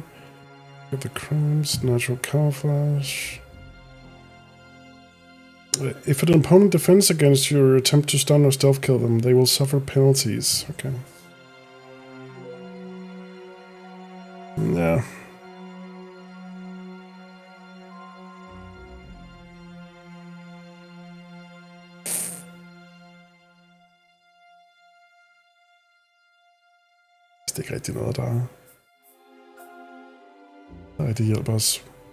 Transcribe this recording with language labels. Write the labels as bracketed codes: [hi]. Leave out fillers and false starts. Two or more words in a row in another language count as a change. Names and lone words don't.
[en] Get the crimes, natural camouflage. If an opponent defends against your attempt to stun or stealth kill them, they will suffer penalties. Okay. Yeah. [da] Det er ikke rigtig noget, der rigtig hjælper os.